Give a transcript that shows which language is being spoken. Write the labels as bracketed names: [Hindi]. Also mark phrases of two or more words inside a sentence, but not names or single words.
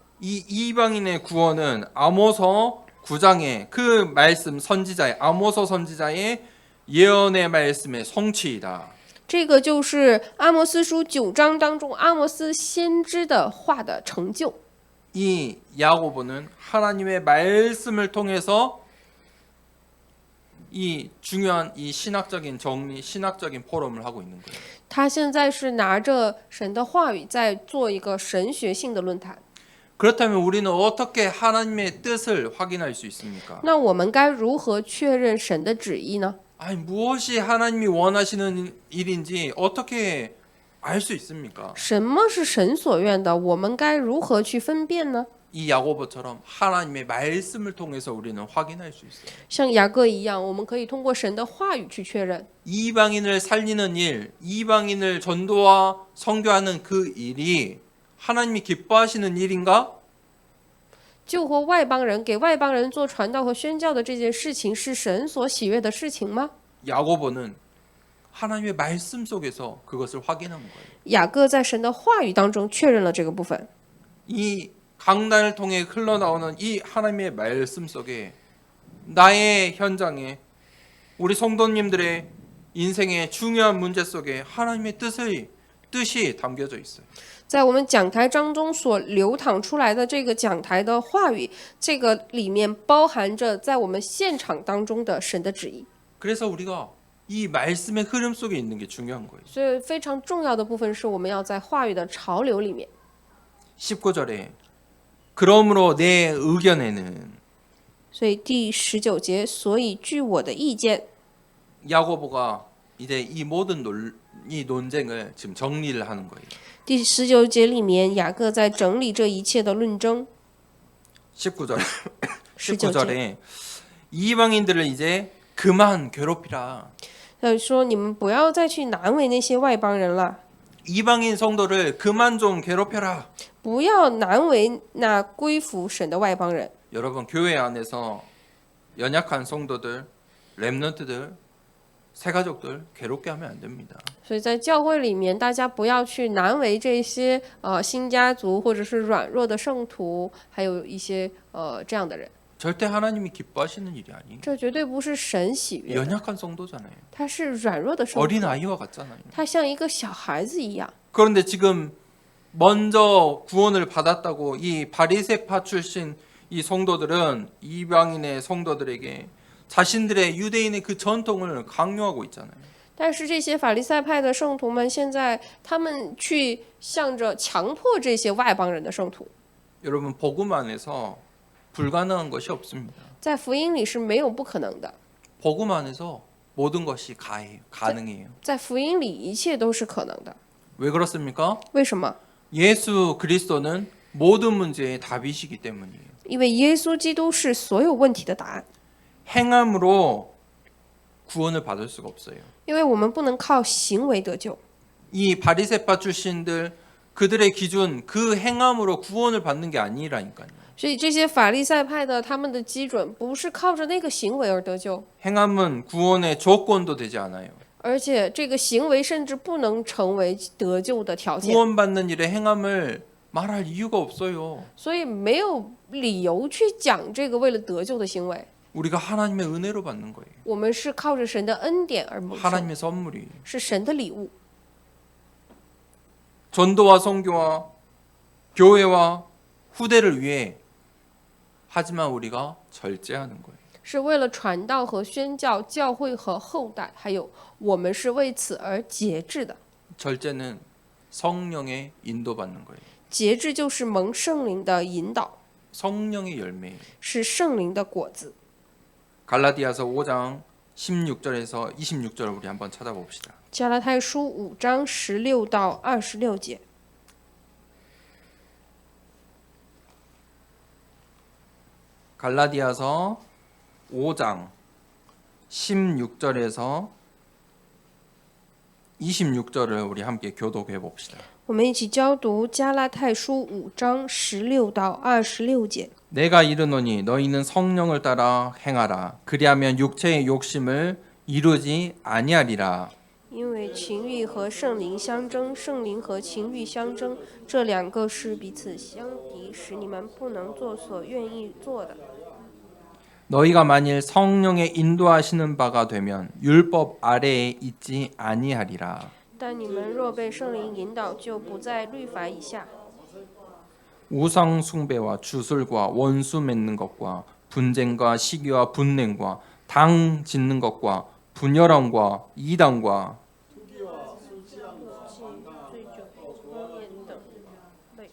[Korean] 이 이방인의 구원은 아모서 9장의 그 말씀 선지자의 아모서 선지자의 예언의 말씀의 성취이다. [Chinese] 这个就是阿摩斯书9章当中阿摩斯先知的话的成就。 [Korean] 이 야고보는 하나님의 말씀을 통해서 이 중요한 이 신학적인 정리, 신학적인 포럼을 하고 있는 거예요. [Chinese] 他现在是拿着神的话语在做一个神学性的论坛。 [Korean] 그렇다면 우리는 어떻게 하나님의 뜻을 확인할 수 있습니까? [Chinese] 那我们该如何确认神的旨意呢？ [Korean] 아니 무엇이 하나님이 원하시는 일인지 어떻게 알 수 있습니까? [Chinese] 什么是神所愿的？我们该如何去分辨呢？ [Korean] 이 야고보처럼 하나님의 말씀을 통해서 우리는 확인할 수 있어요. [Chinese] 像雅各一样，我们可以通过神的话语去确认。 [Korean] 이방인을 살리는 일, 이방인을 전도와 선교하는 그 일이 하나님이 기뻐하시는 일인가? [Chinese] 救活外邦人，给外邦人做传道和宣教的这件事情，是神所喜悦的事情吗？ [Korean] 야고보는 하나님의 말씀 속에서 그것을 확인한 거예요. [Chinese] 雅各在神的话语当中确认了这个部分。 [Korean] 이 강단을 통해 흘러나오는 이 하나님의 말씀 속에 나의 현장에 우리 성도님들의 인생의 중요한 문제 속에 하나님의 뜻이 담겨져 있어요. [Chinese] 在我们讲台当中所流淌出来的这个讲台的话语，这个里面包含着在我们现场当中的神的旨意。 [Korean] 그래서 우리가 이 말씀의 흐름 속에 있는 게 중요한 거예요. [Chinese] 所以非常重要的部分是我们要在话语的潮流里面。 [Korean] 19절에 그러므로 내 의견에는 [Chinese] 所以第19节，所以据我的意见， [Korean] 야고보가 이제 이 모든 이 논쟁을 지금 정리를 하는 거예요. [Chinese] 第19节里面，雅各在整理这一切的论争。 [Korean] 19절 [Chinese] 19节， [Korean] 19절에 이방인들을 이제 그만 괴롭히라. [Chinese] 他说：“你们不要再去难为那些外邦人了， [Korean] 이방인 성도를 그만 좀 괴롭혀라. [Chinese] 不要难为那归服神的外邦人。” [Korean] 여러분 교회 안에서 연약한 성도들, 렘넌트들, 새가족들 괴롭게 하면 안 됩니다. [Chinese] 所以在教会里面，大家不要去难为这些新家族或者是软弱的圣徒，还有一些这样的人。 [Korean] 절대 하나님이 기뻐하시는 일이 아니에요. [Chinese] 这绝对不是神喜悦的， [Korean] 연약한 성도잖아요. [Chinese] 他是软弱的圣徒， [Korean] 어린 아이와 같잖아요. [Chinese] 他像一个小孩子一样。 [Korean] 그런데 지금 먼저 구원을 받았다고 이 바리새파 출신 이 성도들은 이방인의 성도들에게 자신들의 유대인의 그 전통을 강요하고 있잖아요. [Chinese] 但是这些法利赛派的圣徒们，现在他们去向着强迫这些外邦人的圣徒， [Korean] 여러분 복음 안에서 불가능한 것이 없습니다. [Chinese] 在福音里是没有不可能的， [Korean] 복음 안에서 모든 것이 가능해요. [Chinese] 在福音里一切都是可能的。 [Korean] 왜 그렇습니까? [Chinese] 为什么？ [Korean] 예수 그리스도는 모든 문제의 답이시기 때문이에요. [Chinese] 因为耶稣基督是所有问题的答案。 [Korean] 행함으로 구원을 받을 수가 없어요. [Chinese] 因为我们不能靠行为得救。 [Korean] 이 바리새파 출신들 그들의 기준 그 행함으로 구원을 받는 게 아니라니까요. [Chinese] 所以这些法利赛派的他们的基准不是靠着那个行为而得救， [Korean] 행함은 구원의 조건도 되지 않아요. [Chinese] 而且这个行为甚至不能成为得救的条件， [Korean] 구원받는 일의 행함을 말할 이유가 없어요. [Chinese] 所以没有理由去讲这个为了得救的行为。 [Korean] 우리가 하나님의 은혜로 받는 거예요. [Chinese] 我们是靠着神的恩典而蒙受， [Korean] 하나님의 선물이. [Chinese] 是神的礼物。 [Korean] 전도와 선교와 교회와 후대를 위해 하지만 우리가 절제하는 거예요. [Chinese] 是为了传道和宣教、教会和后代，还有我们是为此而节制的。 [Korean] 절제는 성령의 인도받는 거예요. [Chinese] 节制就是蒙圣灵的引导， [Korean] 성령의 열매예요. [Chinese] 是圣灵的果子。 [Korean] 갈라디아서 5장 16절에서 26절 우리 한번 찾아봅시다. [Chinese] 加拉太书5章16到26节。 [Korean] 갈라디아서 5장 16절에서 26절을 우리 함께 교독해 봅시다. [Chinese] 我们一起交读加拉太书5章16到26节。 [Korean] 내가 이르노니 너희는 성령을 따라 행하라. 그리하면 육체의 욕심을 이루지 아니하리라. [Chinese] 因为情欲和圣灵相争，圣灵和情欲相争，这两个是彼此相敌，使你们不能做所愿意做的。 [Korean] 너희가 만일 성령의 인도하시는 바가 되면 율법 아래에 있지 아니하리라. [Chinese] 但你们若被圣灵引导，就不在律法以下。 [Korean] 우상 숭배와 주술과 원수 맺는 것과 분쟁과 시기와 분냉과 당 짓는 것과 분열함과 이단과 [Chinese] 醉酒、荒宴等类。